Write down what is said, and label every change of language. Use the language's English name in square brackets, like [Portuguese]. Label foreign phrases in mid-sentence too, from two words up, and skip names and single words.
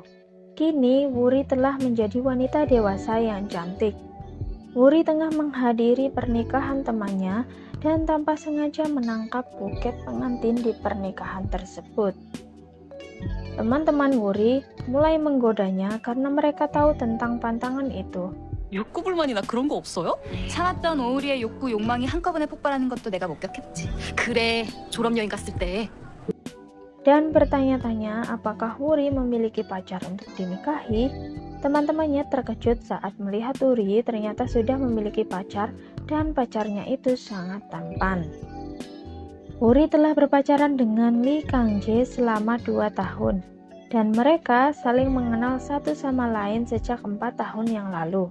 [Indonesian] Kini Wuri telah menjadi wanita dewasa yang cantik. Wuri tengah menghadiri pernikahan temannya dan tanpa sengaja menangkap buket pengantin di pernikahan tersebut. Teman-teman Wuri mulai menggodanya karena mereka tahu tentang pantangan itu. [Korean] 욕구불만이나 그런 거 없어요? 참았던 오우리의 욕구, 욕망이 한꺼번에 폭발하는 것도 내가 목격했지. 그래, 졸업여행 갔을 때. [Indonesian] Dan bertanya-tanya apakah Wuri memiliki pacar untuk dinikahi. Teman-temannya terkejut saat melihat Wuri ternyata sudah memiliki pacar dan pacarnya itu sangat tampan. Wuri telah berpacaran dengan Lee Kang-jae selama 2 tahun, dan mereka saling mengenal satu sama lain sejak 4 tahun yang lalu.